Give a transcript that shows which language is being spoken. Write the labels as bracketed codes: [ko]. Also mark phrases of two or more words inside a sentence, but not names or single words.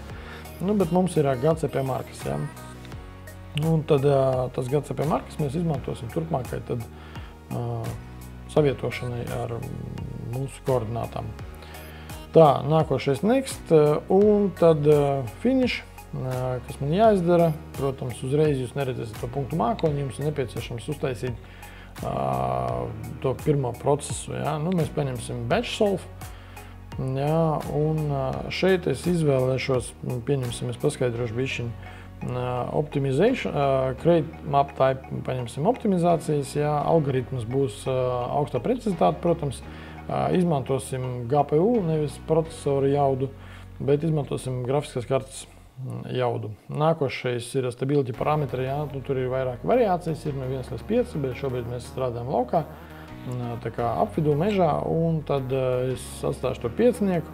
[lv] Nu, bet mums ir GCP markas, jā. Un tad tas GCP markas mēs izmantosim turpmākai tad savietošanai ar mūsu koordinātām. Tā, nākošais Next, un tad Finish, kas man jāizdara. Protams, uzreiz jūs neredzēsiet to punktu mākoņu, jums ir nepieciešams uztaisīt to pirmo procesu. Jā. Nu, mēs paņemsim [en] batch solve, [lv] jā, un šeit es izvēlēšos, pieņemsim, es paskaidrošu bišķiņu, [en] optimization, create map type, [lv] paņemsim optimizācijas, jā, algoritms būs augstā precizitāte, protams, izmantosim GPU, nevis procesoru jaudu, bet izmantosim grafiskās kartes jaudu. Nākošais ir stability parametri, jā, tur ir vairāk variācijas, ir no 1 līdz 5, bet šobrīd mēs strādājam laukā, tā kā apvidū mežā, un tad es atstāšu to 5.